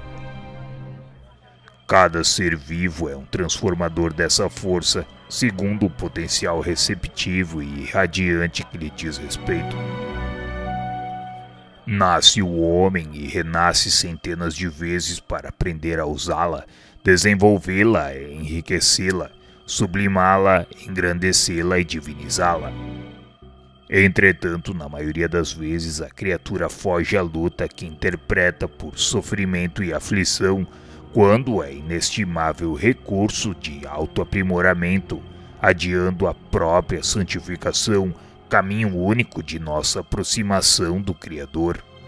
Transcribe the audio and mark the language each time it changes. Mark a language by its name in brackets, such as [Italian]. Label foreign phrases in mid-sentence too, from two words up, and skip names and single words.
[Portuguese] Cada ser vivo é um transformador dessa força, segundo o potencial receptivo e irradiante que lhe diz respeito. Nasce o homem e renasce centenas de vezes para aprender a usá-la, desenvolvê-la, enriquecê-la, sublimá-la, engrandecê-la e divinizá-la. Entretanto, na maioria das vezes, a criatura foge à luta que interpreta por sofrimento e aflição, quando é inestimável recurso de autoaprimoramento, adiando a própria santificação, caminho único de nossa aproximação do Criador.